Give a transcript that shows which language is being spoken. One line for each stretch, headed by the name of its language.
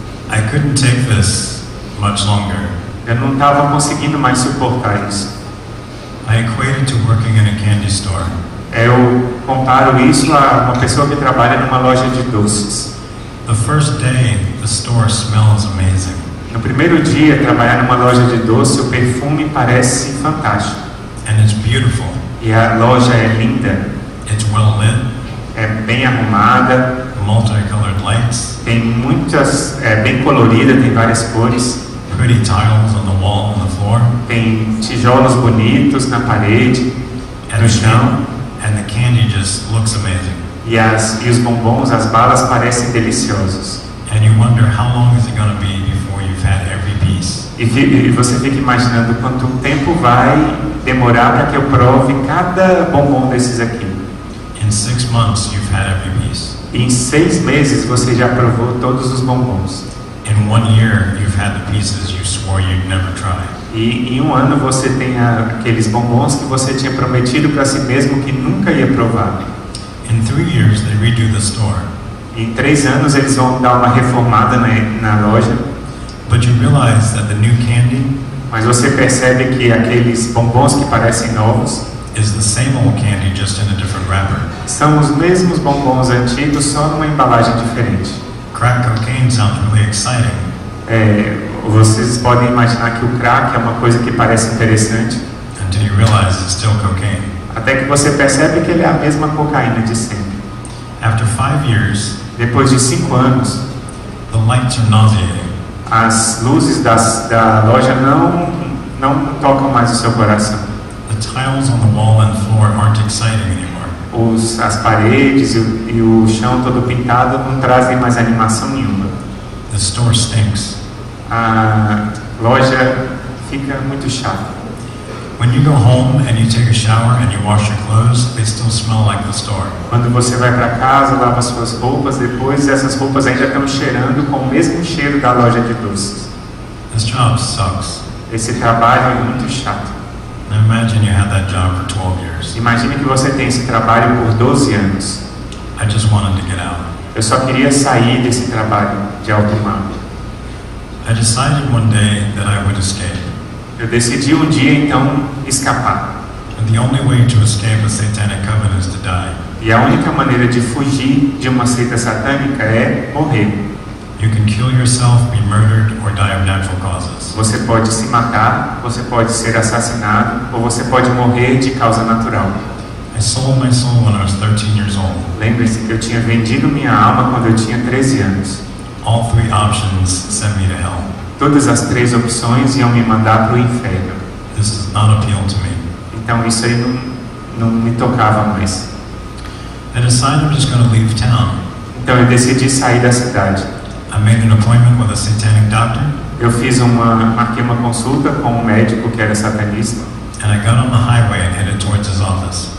English: I couldn't take this much longer.
Portuguese: Eu não estava conseguindo mais suportar isso.
English: I equated to working in a candy store.
Portuguese: Eu comparo isso a uma pessoa que trabalha numa loja de doces.
English: The first day, the store smells amazing.
Portuguese: No primeiro dia, trabalhar numa loja de doce, o perfume parece fantástico.
English: And it's beautiful.
Portuguese: E a loja é linda,
English: It's well lit,
Portuguese: é bem arrumada,
English: multicolored lights,
Portuguese: tem muitas, é bem colorida, tem várias cores,
English: pretty tiles on the wall and the floor,
Portuguese: tem tijolos bonitos na parede, no chão,
English: and the candy just looks amazing.
Portuguese: e os bombons, as balas parecem deliciosos.
English: And you wonder how long is it going to be before you've had every piece.
Portuguese: E você fica imaginando quanto tempo vai demorar para que eu prove cada bombom desses aqui.
English: In 6 months, you've had every piece.
Portuguese: E em 6 meses você já provou todos os bombons.
English: In 1 year, you've had the pieces you swore you'd never try.
Portuguese: E em 1 ano você tem aqueles bombons que você tinha prometido para si mesmo que nunca ia provar.
English: In 3 years, they redo the store.
Portuguese: Em 3 anos eles vão dar uma reformada na loja,
English: But you realize that the new candy
Portuguese: mas você percebe que aqueles bombons que parecem novos
English: is the same old candy, just in a different wrapper.
Portuguese: são os mesmos bombons antigos, só numa embalagem diferente.
English: Crack cocaine sounds really exciting,
Portuguese: Vocês podem imaginar que o crack é uma coisa que parece interessante,
English: until you realize it's still cocaine.
Portuguese: até que você percebe que ele é a mesma cocaína de sempre.
English: After 5 years,
Portuguese: Depois de 5 anos,
English: the lights are nauseating.
Portuguese: as luzes da loja não tocam mais o seu coração.
English: The tiles on the wall and floor aren't exciting anymore.
Portuguese: As paredes e o chão todo pintado não trazem mais animação nenhuma.
English: The store stinks.
Portuguese: A loja fica muito chata.
English: When you go home and you take a shower and you wash your clothes, they still smell like the store.
Portuguese: Quando você vai para casa, lava suas roupas, depois essas roupas ainda estão cheirando com o mesmo cheiro da loja de doces.
English: This job sucks.
Portuguese: Esse trabalho é muito chato.
English: Now imagine you had that job for 12 years.
Portuguese: Imagine que você tem esse trabalho por 12 anos.
English: I just wanted to get out.
Portuguese: Eu só queria sair desse trabalho de alto mar.
English: I decided one day that I would escape.
Portuguese: Eu decidi um dia então escapar.
English: And the only way to escape a satanic coven is to die.
Portuguese: E a única maneira de fugir de uma seita satânica é morrer.
English: You can kill yourself, be murdered, or die of natural causes.
Portuguese: Você pode se matar, você pode ser assassinado, ou você pode morrer de causa natural.
English: I sold my soul when I was 13 years old.
Portuguese: Lembre-se que eu tinha vendido minha alma quando eu tinha 13 anos.
English: All 3 options sent me to hell.
Portuguese: Todas as 3 opções iam me mandar para o inferno.
English: This does not appeal to me.
Portuguese: Então isso aí não me tocava mais.
English: I decided I'm just going to leave town.
Portuguese: Então eu decidi sair da cidade.
English: I made an appointment with a satanic doctor.
Portuguese: Eu marquei uma consulta com um médico que era satanista.
English: And I got on the highway and headed towards his office.